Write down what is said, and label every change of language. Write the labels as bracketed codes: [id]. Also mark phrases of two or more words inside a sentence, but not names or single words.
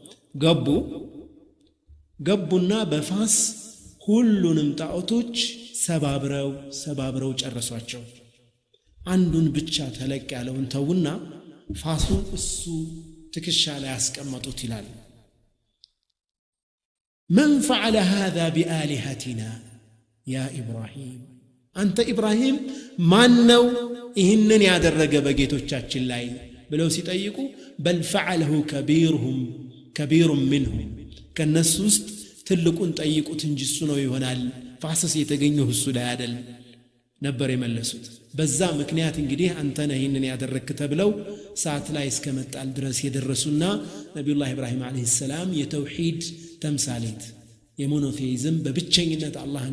[am] ገቡና በፋስ ሁሉንም ጣዖቶች ሰባብረው ጨረሷቸው። አንዱን ብቻ ተለቅ ያለውን ተውና ፋሱን እሱ ትከሻ ላይ ያስቀመጡት ይላል። [ar] من فعل هذا بآلهتنا يا إبراهيم أنت إبراهيم [am] ማን ነው ይህንን ያደረገ በጌቶቻችን ላይ ብለው ሲጠይቁ [ar] بل فعله كبير منهم [am] ከነሱ ውስጥ ትልቁን ጠይቁት እንጂ እሱ ነው ይሆናል ፋስስ የተገኘው እሱ ላይ አይደል ነበር የመለሱት። በዛ ምክንያት እንግዲህ አንተ ነህ ይህንን ያደረክ ተብለው ሰዓት ላይ እስከመጣል ድረስ የደረሱና ነቢዩላህ ኢብራሂም [ar] عليه السلام [am] የተውሂድ ተምሳሌት የሞኖቴይዝም በብቸኝነት አላህን